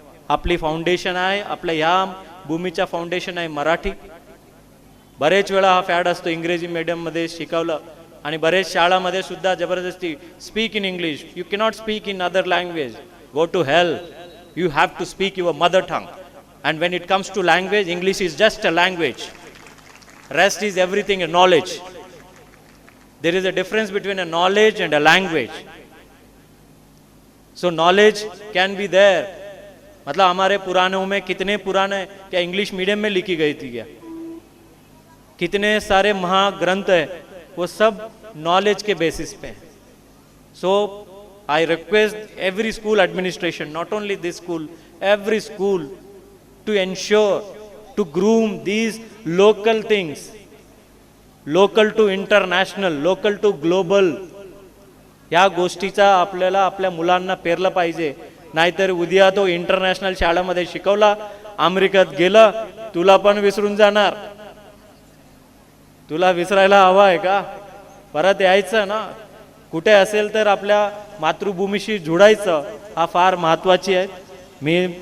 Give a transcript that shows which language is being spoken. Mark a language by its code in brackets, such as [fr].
[mr] आपली फाउंडेशन आहे, आपल्या ह्या भूमीच्या फाउंडेशन आहे मराठी. बरेच वेळा हा फॅड असतो इंग्रजी मीडियममध्ये शिकवलं आणि बरेच शाळामध्ये सुद्धा जबरदस्ती [en] Speak in English, you cannot speak in other language, go to hell, you have to speak your mother tongue. And when it comes to language, English is just a language. Rest is everything, a knowledge. There is a difference between a knowledge and a language. So knowledge can be there. [hi] मतलब हमारे पुराणों में कितने पुराने क्या English medium में लिखी गई थी क्या? कितने सारे महाग्रंथ है, वो सब नॉलेज के बेसिस पे है. [en] So I request every school administration, not only this school, every school, to ensure to groom these local things, local to international, local to global. [mr] या गोष्टीचा आपल्याला आपल्या मुलांना पेरलं पाहिजे. नाहीतर उद्या तो इंटरनॅशनल शाळेमध्ये शिकवला, अमेरिकेत गेला, तुला पण विसरून जाणार. तुला विसरायला हवा आहे का? परत यायचं ना. कुठे असेल तर आपल्या मातृभूमीशी जुडायचं, हा फार महत्त्वाची आहे.